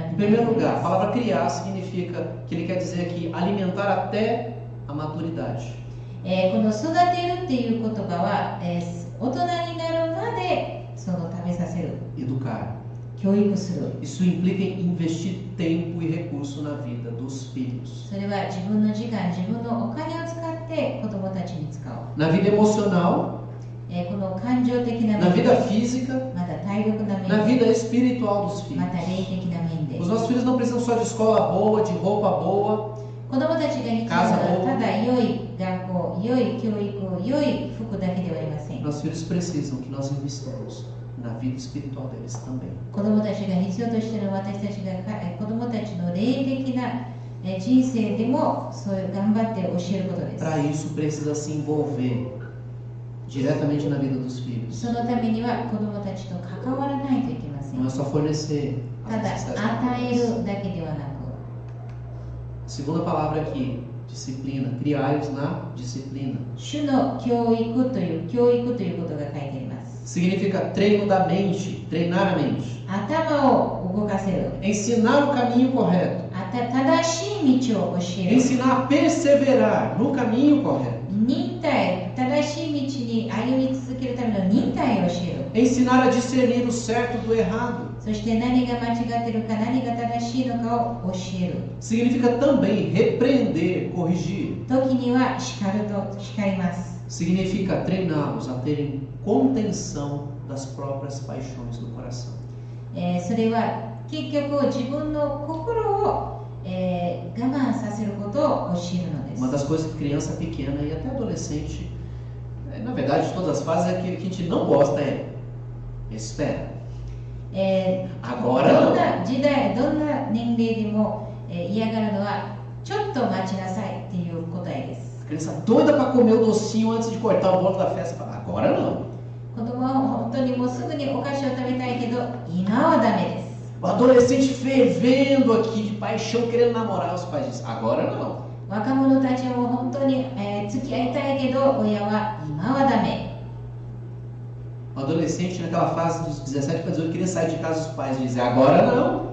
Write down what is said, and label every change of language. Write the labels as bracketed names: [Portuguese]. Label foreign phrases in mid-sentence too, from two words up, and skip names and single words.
[Portuguese] Em [Japanese] び [Portuguese] primeiro [Japanese] ます。 [Portuguese] lugar, a palavra criar significa que ele quer dizer aqui alimentar até a maturidade. [Japanese] この育てるっていう言葉は、大人になるまでその食べさせる、 [Portuguese] Educar. [Japanese] 教育する。 [Portuguese] Isso implica em investir tempo e recurso na vida dos filhos. [Japanese] それは自分の時間、自分のお金を使って子供たちに使う。 [Portuguese] Na vida emocional, [Japanese] この感情的な [Portuguese] na [Japanese] 面 [Portuguese] vida física, [Japanese] また体力な [Portuguese] na [Japanese] 面 [Portuguese] vida espiritual dos [Japanese] ま [Portuguese] filhos. [Japanese] た霊的な面で [Portuguese] Os nossos filhos não precisam só de escola boa, de roupa boa, [Japanese] 子供たちが必要なのはただ良い学校、良い教育、良い服だけではありません。 [Portuguese] nossos filhos precisam que nós investamos na vida espiritual deles também. [Japanese] 子供たちが必要としている私たちが子供たちの霊的な人生でもそういう頑張って教えることです。 [Portuguese] Para isso precisa se envolver diretamente na vida dos filhos. [Japanese] そのためには子供たちと関わらないといけません。 [Portuguese] Não é só fornecer [Japanese] た [Portuguese] as [Japanese] だ [Portuguese] necessidades [Japanese] 与え [Portuguese] materiais. [Japanese] るだけではなく、 [Portuguese] Segunda palavra aqui, disciplina. Criai-os na disciplina. [Japanese] 主の教育ということが書いてあります。 [Portuguese] Significa treino da mente, treinar a mente. [Japanese] 頭を動かせる。 [Portuguese] Ensinar o caminho correto. [Japanese] 正しい道を教える。 [Portuguese] Ensinar a perseverar no caminho correto. [Japanese] 忍耐、正しい道に歩み続けるための忍耐を教える。 [Portuguese] Ensinar a discernir o certo do errado. [Japanese] そして何が間違っているか、何が正しいのかを教える。 [Portuguese] Significa também repreender, corrigir. [Japanese] 時には叱ります。 [Portuguese] Significa treiná-los a terem contenção das próprias paixões do coração. [Japanese] それは結局自分の心を、我慢させることを教えるのです。 [Portuguese] Uma das coisas que criança pequena e até adolescente, na verdade, de todas as fases, é que a gente não gosta é espera. Agora [Japanese] どん [Portuguese] não. [Japanese] な時代、どんな年齢でも、嫌がるのはちょっと待ちなさいっていう答えです。 [Portuguese] Criança doida para comer o docinho antes de cortar o bolo da festa. Fala, agora não. [Japanese] 子供は本当にもうすぐにお菓子を食べたいけど今はダメです。 [Portuguese] O adolescente fervendo aqui de paixão, querendo namorar, os pais dizem, agora não. [Japanese] 若者たちはもう本当に、付き合いたいけど親は今はダメ。 [Portuguese] O adolescente naquela fase dos 17 para 18 queria sair de casa, os pais dizem, agora não.